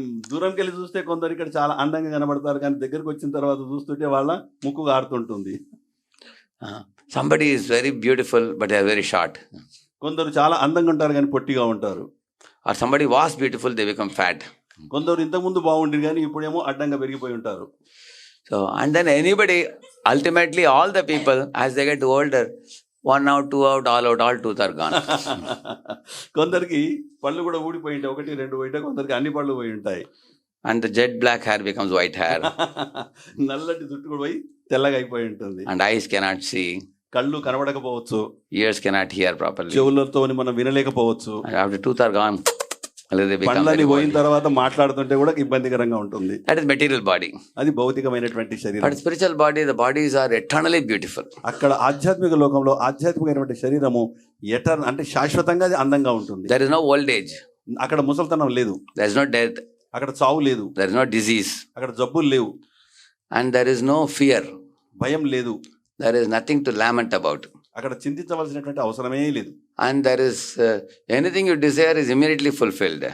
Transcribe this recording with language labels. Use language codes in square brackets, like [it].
[te] దూరంకి వెళ్ళి చూస్తే కొందరు ఇక్కడ చాలా అందంగా కనబడతారు, కానీ దగ్గరకు వచ్చిన తర్వాత చూస్తుంటే వాళ్ళ ముక్కు గారుతుంటుంది. [en] Somebody is very beautiful, but they are very short. [te] కొందరు చాలా అందంగా ఉంటారు కానీ పొట్టిగా ఉంటారు. [en] Or somebody was beautiful, they become fat. [te] కొందరు ఇంతకుముందు బాగుండేది కానీ ఇప్పుడేమో అడ్డంగా పెరిగిపోయి ఉంటారు. [en] So, and then anybody, ultimately all the people, as they get older, 1 out, 2 out, all tooth are gone. [te] కొందరికి పళ్ళు కూడా ఊడిపోయి ఉంటాయి, 1, 2 పోయి, కొందరికి అన్ని పళ్ళు పోయి ఉంటాయి. [en] And the jet black hair becomes white hair. [te] నల్లటి జుట్టు కూడా పోయి తెల్లగా అయిపోయి ఉంటుంది. [en] And eyes cannot see. [te] కళ్ళు కనబడకపోవచ్చు. [en] Ears cannot hear properly. [te] చెవులతో మనం వినలేకపోవచ్చు. [en] And after tooth are gone, [te] పళ్ళని పోయిన తర్వాత మాట్లాడుతుంటే కూడా ఇబ్బందికరంగా ఉంటుంది. [en] That is material body. [te] అది భౌతికమైనటువంటి శరీరం. [en] But spiritual body, the bodies are eternally beautiful. [te] అక్కడ ఆధ్యాత్మిక లోకంలో ఆధ్యాత్మికమైనటువంటి శరీరము అంటే శాశ్వతంగా అది అందంగా ఉంటుంది. [en] There is no old age. [te] అక్కడ ముసలితనం లేదు. [en] There is no death. [te] అక్కడ చావు లేదు. [en] There is no disease. [te] అక్కడ జబ్బులు లేవు. [en] And there is no fear. [te] భయం లేదు. [en] There is nothing to lament about. [te] అక్కడ చింతించవలసినటువంటి అవసరమే లేదు. [en] And there is anything you desire is immediately fulfilled.